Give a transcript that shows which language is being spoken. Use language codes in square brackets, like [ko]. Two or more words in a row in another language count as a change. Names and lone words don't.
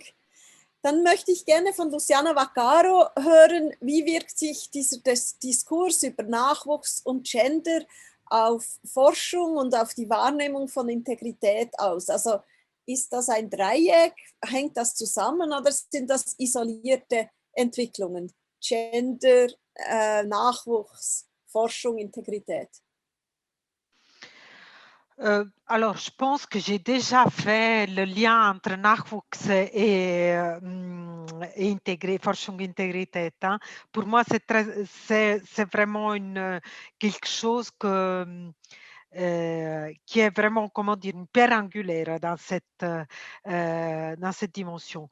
[de] Dann möchte ich gerne von Luciana Vaccaro hören, wie wirkt sich dieser Diskurs über Nachwuchs und Gender auf Forschung und auf die Wahrnehmung von Integrität aus? Also ist das ein Dreieck? Hängt das zusammen oder sind das isolierte Entwicklungen? Gender, Nachwuchs, Forschung, Integrität. [fr] Alors, je pense que j'ai déjà fait le lien entre Nachwuchs et [de] Forschung Integrität. [fr] Hein. Pour moi, c'est vraiment quelque chose qui est vraiment, comment dire, une pierre angulaire dans cette dimension.